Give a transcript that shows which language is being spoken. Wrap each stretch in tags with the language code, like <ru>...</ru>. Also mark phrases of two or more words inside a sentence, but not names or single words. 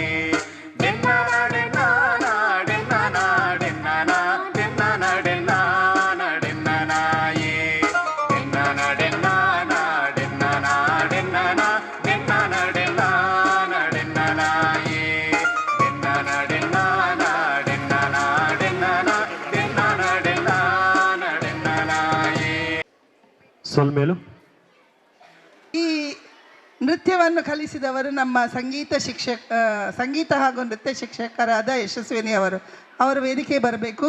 <tcy>ಡೆನ್ನನ ಡೆನ್ನಾನ ಡೆನ್ನನ ಡೆನ್ನನ ಡೆನ್ನನ ಡೆನ್ನಾನ ಡೆನ್ನನಾಯೇ ಡೆನ್ನನ ಡೆನ್ನಾನ ಡೆನ್ನನ ಡೆನ್ನನ ಡೆನ್ನನ ಡೆನ್ನಾನ ಡೆನ್ನನಾಯೇ ಡೆನ್ನನ ಡೆನ್ನಾನ ಡೆನ್ನನ ಡೆನ್ನನ ಡೆನ್ನನ ಡೆನ್ನಾನ ಡೆನ್ನನಾಯೇ. ಸೊಲ್ಮೇಲು</tcy> <kn>ಈ ನೃತ್ಯವನ್ನು ಕಲಿಸಿದವರು ನಮ್ಮ ಸಂಗೀತ ಹಾಗೂ ನೃತ್ಯ ಶಿಕ್ಷಕರಾದ ಯಶಸ್ವಿನಿ ಅವರು ವೇದಿಕೆ ಬರಬೇಕು.</kn>